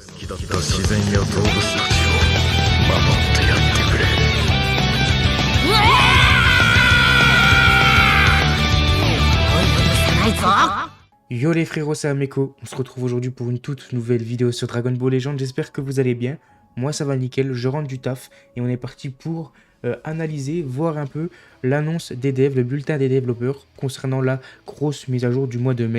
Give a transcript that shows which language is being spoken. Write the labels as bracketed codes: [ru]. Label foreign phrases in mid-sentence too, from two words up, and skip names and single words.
[ja] 自然や動物たちを守ってやってくれ。 [fr] Yo les frérots, c'est Ameko, on se retrouve aujourd'hui pour une toute nouvelle vidéo sur Dragon Ball Legends, j'espère que vous allez bien. Moi ça va nickel, je rentre du taf et on est parti pour analyser, voir un peu l'annonce des devs, le bulletin des développeurs concernant la grosse mise à jour du mois de mai.